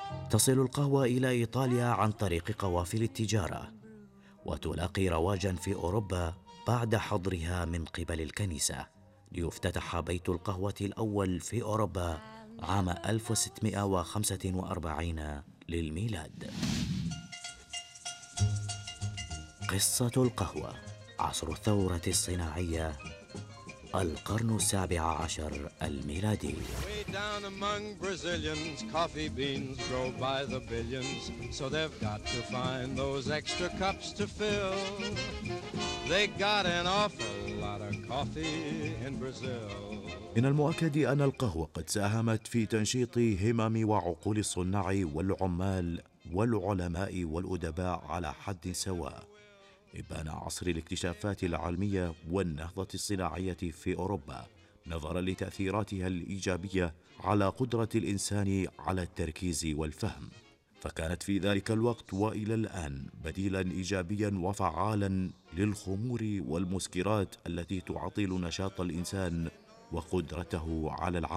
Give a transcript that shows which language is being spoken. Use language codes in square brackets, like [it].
[ar] تصل القهوة إلى إيطاليا عن طريق قوافل التجارة، وتلاقي رواجاً في أوروبا بعد حظرها من قبل الكنيسة، ليفتتح بيت القهوة الأول في أوروبا عام 1645 للميلاد. قصة القهوة، عصر الثورة الصناعية، القرن السابع عشر الميلادي. [en] Way down among Brazilians, coffee beans grow by the billions, so they've got to find those extra cups to fill. They got an awful lot of coffee in Brazil. [ar] من المؤكد أن القهوة قد ساهمت في تنشيط همم وعقول الصناع والعمال والعلماء والأدباء على حد سواء. إبان عصر الاكتشافات العلمية والنهضة الصناعية في أوروبا نظرا لتأثيراتها الإيجابية على قدرة الإنسان على التركيز والفهم، فكانت في ذلك الوقت وإلى الآن بديلا إيجابيا وفعالا للخمور والمسكرات التي تعطل نشاط الإنسان وقدرته على العمل.